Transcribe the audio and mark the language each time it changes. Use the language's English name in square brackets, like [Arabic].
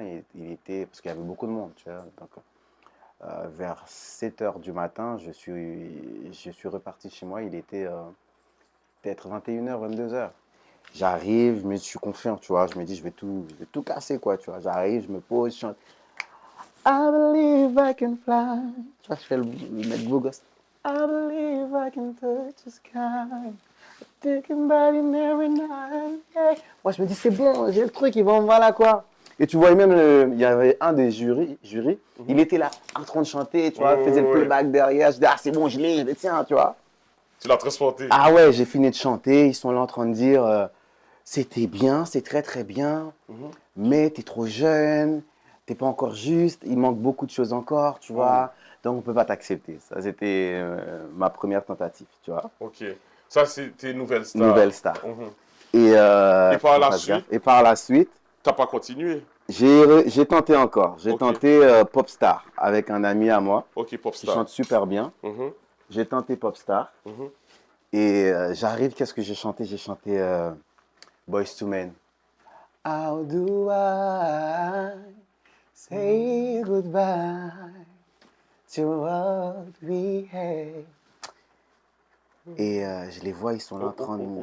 [French] Et parce qu'il y avait beaucoup de monde, tu vois. Donc, vers 7 h du matin, je suis reparti chez moi. Il était peut-être 21 h, 22 h. J'arrive, mais je suis confiant, tu vois. Je me dis, je vais tout casser, quoi, tu vois. J'arrive, je me pose, je chante. [English] I believe I can fly. [French] Tu vois, je fais le mec beau gosse. [English] I believe I can touch the sky. Thinking about it every night. Yeah. [French] Moi, je me dis, c'est bon, j'ai le truc, ils vont, voilà, quoi. Et tu vois, même, il y avait un des jurys, il était là, en train de chanter, tu vois, faisait le playback derrière. Je dis, c'est bon, je l'ai, tiens, tu vois. Tu l'as transporté. Ah ouais, j'ai fini de chanter, ils sont là en train de dire, c'était bien, c'est très très bien, mais t'es trop jeune, t'es pas encore juste, il manque beaucoup de choses encore, tu vois, donc on peut pas t'accepter. Ça, c'était ma première tentative, tu vois. Ça, c'était Nouvelle Star. Nouvelle Star. Et par la suite, t'as pas continué? J'ai tenté encore. J'ai tenté Popstar avec un ami à moi. Popstar. Qui chante super bien. J'ai tenté Popstar. Et j'arrive, qu'est-ce que j'ai chanté? J'ai chanté Boyz II Men. [English] How do I say goodbye to what we had? [French] Et je les vois, ils sont là en train de...